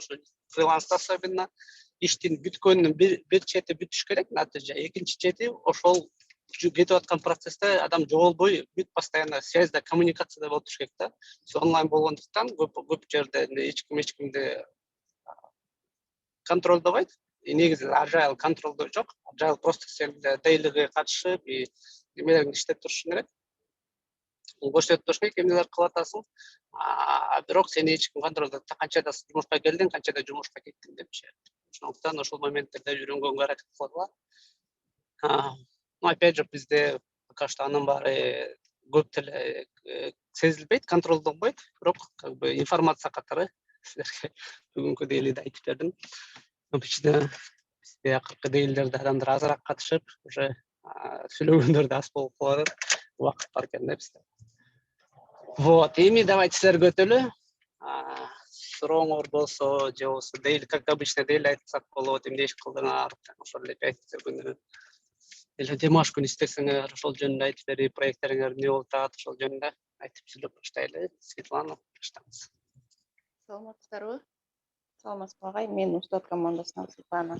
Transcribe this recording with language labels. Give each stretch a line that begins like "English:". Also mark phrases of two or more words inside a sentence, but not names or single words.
Kyrgyz: Ошо фриланста особенно иштин бүткөнүнүн бир чети бүтүш керек, натыйжа. Экинчи чети ошол кетип аткан процессте адам жоголбой, бүт
Russian: постоянно связьда,
Kyrgyz: коммуникацияда болуп туруш керек да. Онлайн болгондуктан көп жерде эч кимди контролдобойт. Негизи agile контролдоо жок. Agile просто сен daily катышып, немелерди иштеп турушуң керек. Көрсөтүп туруш керек, эмнелер кылып атасың. Бирок сени эч ким контролдойт. Канчада жумушка келдиң, канчада жумушка кеттиң депчи. Ошондуктан ошол моменттерде үйрөнгөнгө аракет кылабыз.
Russian: Опять же
Kyrgyz: бизде
Russian: пока что
Kyrgyz: анын баары көп деле сезилбейт, контролдонбойт. Бирок
Russian: как бы
Kyrgyz: информация катары силерге бүгүнкү дейлиде айтып бердим. Обычно бизде акыркы дейлилерде адамдар азыраак катышып, уже сүйлөгөндөр да аз болуп калат. Убакыт бар экен да бизде. Вот, эми давайте силерге өтөлү. Сурооңор болсо, же болбосо дейли,
Russian: как обычно
Kyrgyz: дейли айтсак болот, эмне иш кылдыңар, ошол эле пятница күнү. Или демаш күнү истесеңер, ошол жөнүндө айтып берип, проекттериңер эмне болуп атат, ошол жөнүндө айтып сүйлөп баштайлы. Светлана, баштаңыз. Саламатсыздарбы? Саламатсызбы агай, мен Устат командасынан Светлана.